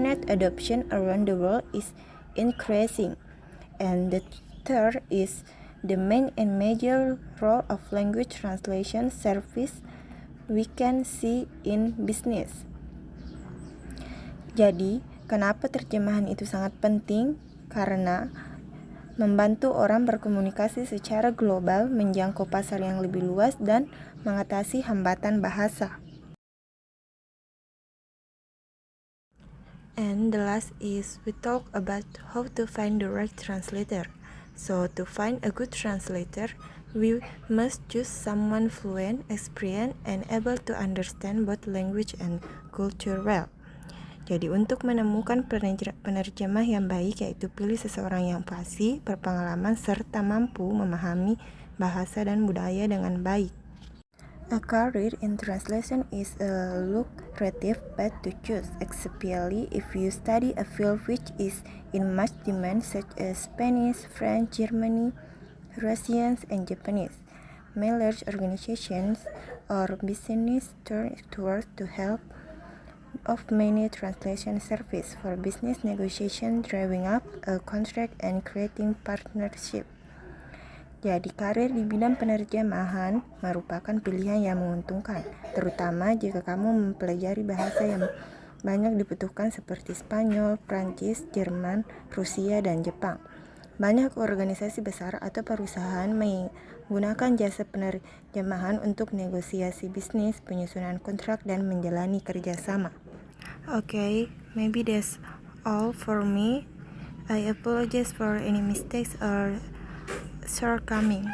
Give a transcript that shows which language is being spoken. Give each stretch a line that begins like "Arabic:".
English: Adoption around the world is increasing, and the third is the main and major role of language translation service we can see in business.
Indonesian: Jadi, kenapa terjemahan itu sangat penting? Karena membantu orang berkomunikasi secara global, menjangkau pasar yang lebih luas, dan mengatasi hambatan bahasa.
English: And the last is we talk about how to find the right translator. So to find a good translator, we must choose someone fluent, experienced, and able to understand both language and culture well.
Indonesian: Jadi untuk menemukan penerjemah yang baik, yaitu pilih seseorang yang fasih, berpengalaman, serta mampu memahami bahasa dan budaya dengan baik.
English: A career in translation is a lucrative path to choose, especially if you study a field which is in much demand, such as Spanish, French, German, Russian, and Japanese. Many large organizations or business turn towards to help of many translation service for business negotiation, drawing up a contract, and creating partnership.
Indonesian: Jadi, karir di bidang penerjemahan merupakan pilihan yang menguntungkan, terutama jika kamu mempelajari bahasa yang banyak dibutuhkan seperti Spanyol, Prancis, Jerman, Rusia, dan Jepang. Banyak organisasi besar atau perusahaan menggunakan jasa penerjemahan untuk negosiasi bisnis, penyusunan kontrak, dan menjalani kerjasama.
English: Okay, maybe that's all for me. I apologize for any mistakes or shortcomings.